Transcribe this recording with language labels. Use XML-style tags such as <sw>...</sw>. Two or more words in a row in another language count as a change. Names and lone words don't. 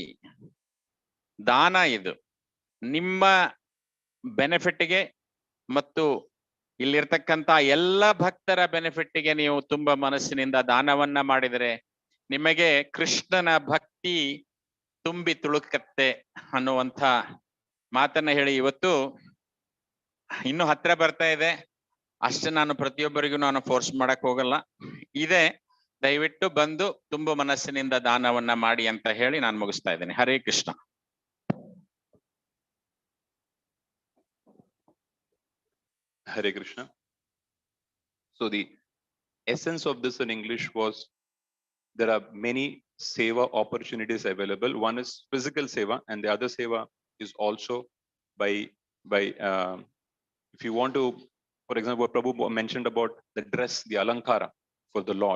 <kn>ದಾನ ಇದು ನಿಮ್ಮ ಬೆನಿಫಿಟ್ಗೆ ಮತ್ತು ಇಲ್ಲಿರ್ತಕ್ಕಂಥ ಎಲ್ಲ ಭಕ್ತರ ಬೆನಿಫಿಟ್ಗೆ ನೀವು ತುಂಬ ಮನಸ್ಸಿನಿಂದ ದಾನವನ್ನ ಮಾಡಿದರೆ ನಿಮಗೆ ಕೃಷ್ಣನ ಭಕ್ತಿ ತುಂಬಿ ತುಳುಕತ್ತೆ ಅನ್ನುವಂಥ ಮಾತನ್ನ ಹೇಳಿ ಇವತ್ತು ಇನ್ನು ಹತ್ರ ಬರ್ತಾ ಇದೆ. ಅಷ್ಟೇ, ನಾನು ಪ್ರತಿಯೊಬ್ಬರಿಗೂ ನಾನು ಫೋರ್ಸ್ ಮಾಡಕ್ ಹೋಗಲ್ಲ. ಇದೆ, ದಯವಿಟ್ಟು ಬಂದು ತುಂಬ ಮನಸ್ಸಿನಿಂದ ದಾನವನ್ನ ಮಾಡಿ ಅಂತ ಹೇಳಿ ನಾನು ಮುಗಿಸ್ತಾ ಇದ್ದೇನೆ. ಹರೇ ಕೃಷ್ಣ.</kn> <en>Hare Krishna. So the essence of this in English was there are many seva opportunities available. One is physical seva, and the other seva is also by if you want to, for example, what Prabhu mentioned about the dress, the alankara for the Lord.</en>